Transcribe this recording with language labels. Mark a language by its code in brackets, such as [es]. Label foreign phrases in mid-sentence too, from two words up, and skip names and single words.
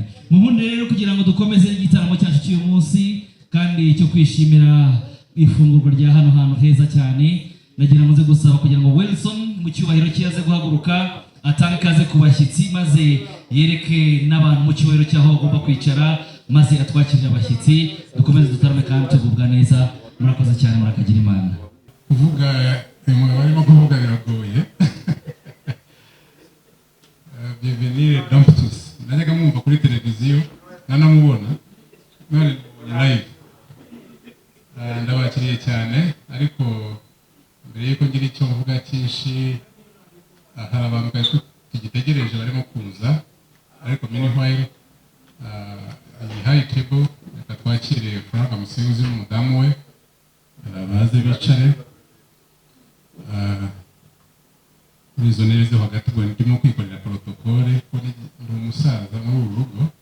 [rw] Mubundi rero kugira ngo dukomeze igitaramo cyacu cy'uyu munsi kandi cyo kwishimira ifungurwa rya hano hantu heza cyane, nagira ngo nze gusaba kugira ngo Wilson mu cyubahiro cyaze guhaguruka atanga ikaze ku bashyitsi maze yereke n'abantu mu cyubahiro cyaho bagomba kwicara maze atwakirire abashyitsi dukomeze dutarame kandi tugubwa neza. Murakoze cyane, murakagira Imana. kuvuga umugabo arimo kuvuga biragoye. [fr] Bienvenue dans tous. [rw] Najyaga mwumva kuri televiziyo nanamubona none live. Ndabakiriye cyane ariko mbere yuko ngira icyo mvuga cyinshi hari abantu kandi tugitegereje barimo kuza ariko meanwhile iyi [en] high table [rw] reka twakire Frank Musinzi n'umudamu we baze bicare muri izo ntebe zo hagati ngo ndimo kwikorera protocole ko ndi umusaza muri uru rugo.